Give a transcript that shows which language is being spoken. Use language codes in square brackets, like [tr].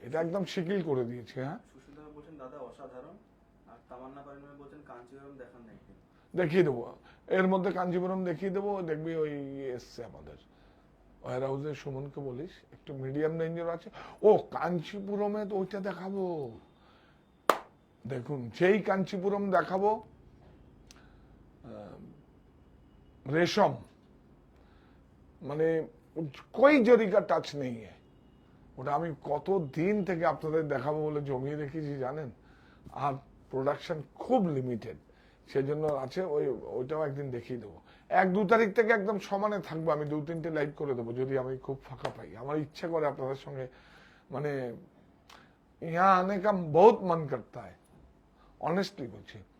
[bn] এটা একদম শিকিল করে দিয়েছে। হ্যাঁ, সুশীল বলছেন দাদা অসাধারণ। আর তামান্না পারিন বলছেন কাঞ্চিপুরম দেখান না একদিন। দেখিয়ে দেবো, এর মধ্যে কাঞ্চিপুরম দেখিয়ে দেবো। দেখবি ওই এসছে আমাদের ওয়ার হাউসে, সুমনকে বলিস একটু মিডিয়াম রেঞ্জের আছে। কাঞ্চিপুরমে তো ওইটা দেখাবো। দেখুন যেই কাঞ্চিপুরম দেখাবো, रेशम মানে [hi] कोई जरी का टच नहीं है। [bn] ওটা আমি কত দিন থেকে আপনাদের দেখাবো বলে জমিয়ে রেখেছি জানেন। আর প্রোডাকশন খুব লিমিটেড, সেজন্য আছে। ওইটাও একদিন দেখিয়ে দেবো। 1-2 তারিখ থেকে একদম সমানে থাকবো। আমি 2-3টে লাইভ করে দেবো যদি আমি খুব ফাঁকা পাই। আমার ইচ্ছা করে আপনাদের সঙ্গে, মানে [hi] यहाँ आने का बहुत मन करता है, [bn] অনেস্টলি বলছি।